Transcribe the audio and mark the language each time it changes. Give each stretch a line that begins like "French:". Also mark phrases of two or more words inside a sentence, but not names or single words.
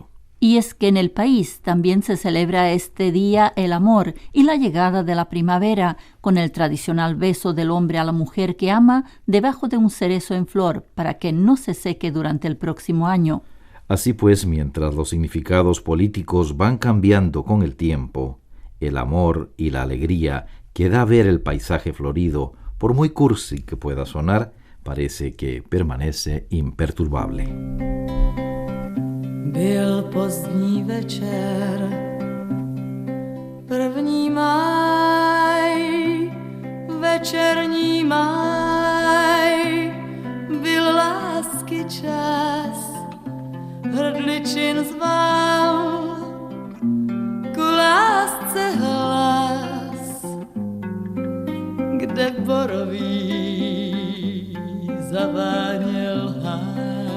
Spanish: Y es que en el país también se celebra este día el amor y la llegada de la primavera, con el tradicional beso del hombre a la mujer que ama debajo de un cerezo en flor para que no se seque durante el próximo año. Así pues, mientras los significados políticos van cambiando con el tiempo, el amor y la alegría que da ver el paisaje florido, por muy cursi que pueda sonar, parece que permanece imperturbable.
Czech: Byl pozdní večer, 1. máj, večerní máj, byl lásky čas, hrdličin zval, ku lásce hlas, kde boroví zaváněl háj.